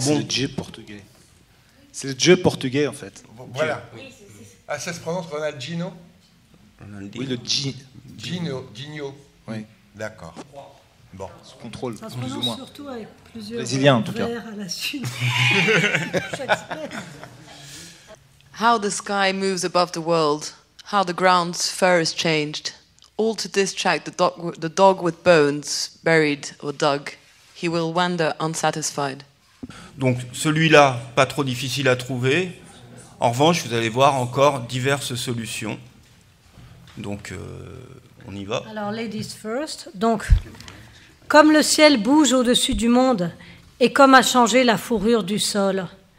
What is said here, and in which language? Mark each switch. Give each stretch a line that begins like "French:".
French: c'est le G portugais. C'est le G portugais, en fait. Voilà. Ah, ça se prononce Ronaldinho? Oui, le Gino. Oui. D'accord. Bon. Sous contrôle, Ça se plus ou prononce moins. surtout avec plusieurs Brésilien, en tout cas. vers à la suite.
English: How the sky moves above the world, how the ground's fur is changed, all to distract the dog with bones, buried or dug. He will wander unsatisfied.
French: Donc celui-là, pas trop difficile à trouver. En revanche, vous allez voir encore diverses solutions. Donc, on y va. Alors,
English: ladies first.
French: Donc, comme le ciel bouge au-dessus du monde et comme a changé la fourrure du sol,